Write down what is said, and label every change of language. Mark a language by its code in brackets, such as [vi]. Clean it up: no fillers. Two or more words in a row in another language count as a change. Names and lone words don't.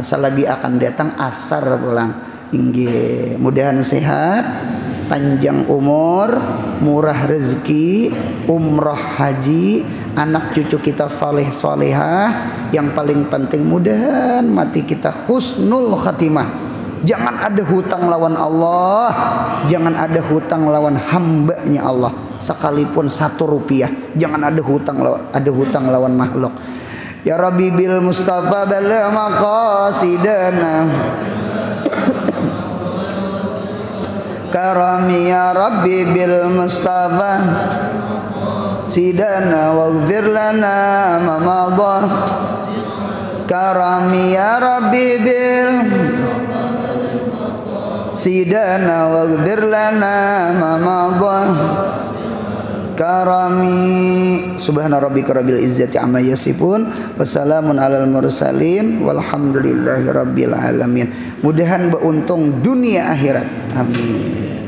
[bjn] Selagi akan datang asar pulang. Inggih, mudahan sehat, panjang umur, murah rezeki, umroh haji, anak cucu kita saleh salehah. Yang paling penting mudahan mati kita [ar] حسن الخاتمة. [bjn] Jangan ada hutang lawan Allah, jangan ada hutang lawan hambanya Allah. Sekalipun 1 rupiah, jangan ada hutang lawan makhluk. [ar] يا ربي بالمصطفى بلا مقاصدنا كرمي يا ربي بالمصطفى سدنا واغفر لنا ما مضى كرمي يا ربي بل سدنا واغفر لنا ما مضى كرمي سبحان ربك رب العزة عما يصفون وسلام على المرسلين والحمد لله رب العالمين. [bjn] Mudahan beruntung dunia akhirat, amin.